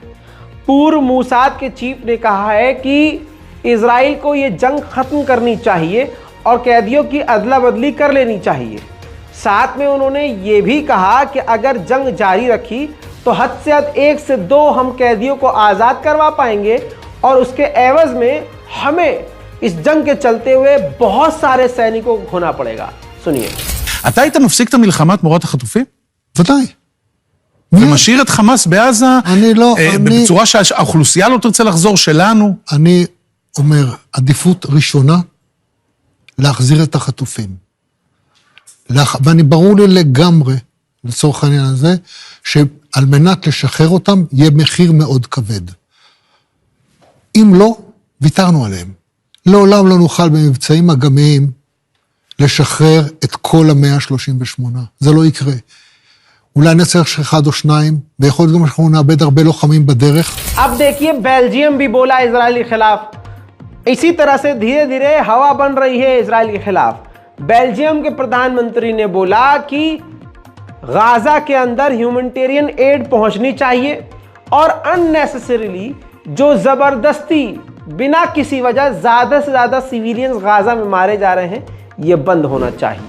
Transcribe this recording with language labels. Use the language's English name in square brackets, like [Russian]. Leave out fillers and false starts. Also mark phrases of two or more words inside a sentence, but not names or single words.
[Hindi] पूर्व मूसाद के चीफ ने कहा है कि इजराइल को ये जंग खत्म करनी चाहिए और कैदियों की अदला बदली कर लेनी चाहिए। साथ में उन्होंने ये भी कहा कि अगर जंग जारी रखी तो हद से हद 1 से 2 हम कैदियों को आज़ाद करवा पाएंगे और उसके एवज में हमें इस जंग के चलते हुए बहुत सारे सैनिकों को खोना पड़ेगा। सुनिए। [Hebrew] אתה היית מפסיק את המלחמה תמורת החטופים? ודאי. ומשאיר את חמאס בעזה אני לא, בצורה שהאוכלוסייה לא תרצה לחזור שלנו? אני אומר, עדיפות ראשונה, להחזיר את החטופים. ואני ברור לי לגמרי, לצורך העניין הזה, שעל מנת לשחרר אותם, יהיה מחיר מאוד כבד. אם לא, ויתרנו עליהם. לעולם לא נוכל במבצעים אגמיים לשחרר את כל ה-138. זה לא יקרה. אולי נצטרך אחד או שניים, ויכול להיות גם שאנחנו נאבד הרבה לוחמים बदेरख। [Hindi] अब देखिए बेल्जियम भी बोला इजराइल के खिलाफ। इसी तरह से धीरे धीरे हवा बन रही है इजराइल के खिलाफ। बेल्जियम के प्रधानमंत्री ने बोला कि गाजा के अंदर [English] humanitarian aid [Hindi] पहुंचनी चाहिए और अननेसेसरीली जो जबरदस्ती बिना किसी वजह ज्यादा से ज्यादा सिविलियंस गाजा में मारे जा रहे हैं ये बंद होना चाहिए।